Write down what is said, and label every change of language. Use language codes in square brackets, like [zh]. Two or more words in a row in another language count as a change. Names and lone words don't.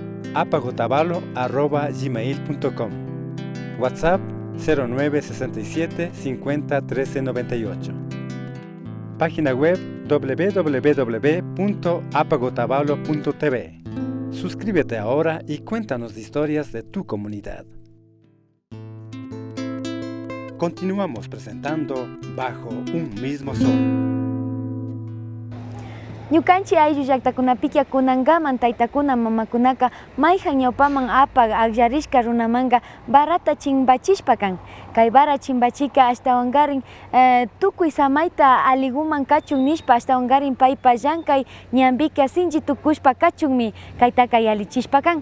[es] apacotavalo@gmail.com, WhatsApp 0967 50 13 98, página web www.apagotavalo.tv. Suscríbete ahora y cuéntanos historias de tu comunidad. Continuamos presentando Bajo un mismo sol. [qu] Ñukanchi ayllu llaqtakunapiqa kunangaman taytakuna mamakunaka mayjan ñawpaman apaq aqllarishka runamanga barata chimbachishpa kan. Kay bara chimbachika ashtawangarin tukuy samayta aliguman kachun nishpa ashtawangarin paypa llankay ñambika sinchi tukushpa kachunmi kaytaka yalichishpa kan.